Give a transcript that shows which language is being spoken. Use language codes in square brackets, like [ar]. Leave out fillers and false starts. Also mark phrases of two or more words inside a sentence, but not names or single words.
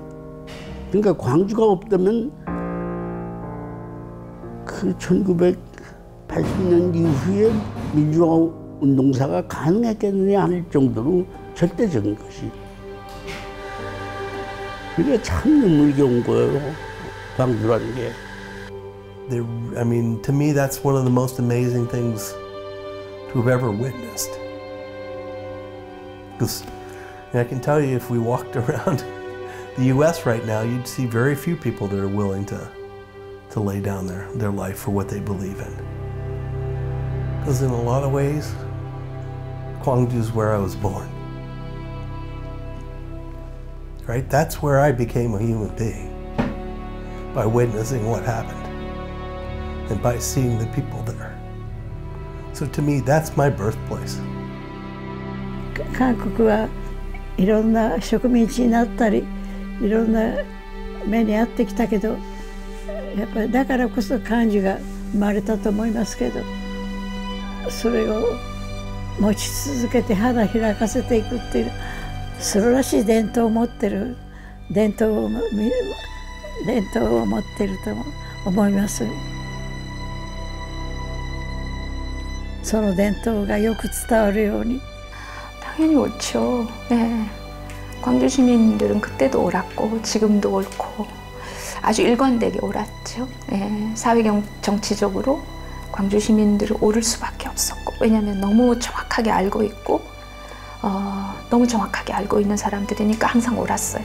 [ko] 그러니까 광주가 없다면 그 1980년 이후에 민주화 운동사가 가능했겠느냐 할 정도로 절대적인 것이. 그게 참 눈물겨운 거예요, 광주라는 게. [en] I mean, to me, that's one of the most amazing things to have ever witnessed. Because I can tell you, if we walked around the U.S. right now, you'd see very few people that are willing to lay down their life for what they believe in. Because in a lot of ways, Gwangju is where I was born. Right? That's where I became a human being, by witnessing what happened and by seeing the people there. So to me, that's my birthplace. [ja] 韓国はいろんな植民地になったりいろんな目に遭ってきたけどやっぱりだからこそ漢字が生まれたと思いますけどそれを持ち続けて花開かせていくっていう素晴らしい伝統を持ってる伝統を持ってると思います。その伝統がよく伝わるように。 [ko] 당연히 옳죠. 네. 광주 시민들은 그때도 옳았고 지금도 옳고 아주 일관되게 옳았죠. 네. 사회 정치적으로 광주 시민들은 옳을 수밖에 없었고, 왜냐하면 너무 정확하게 알고 있고 너무 정확하게 알고 있는 사람들이니까 항상 옳았어요.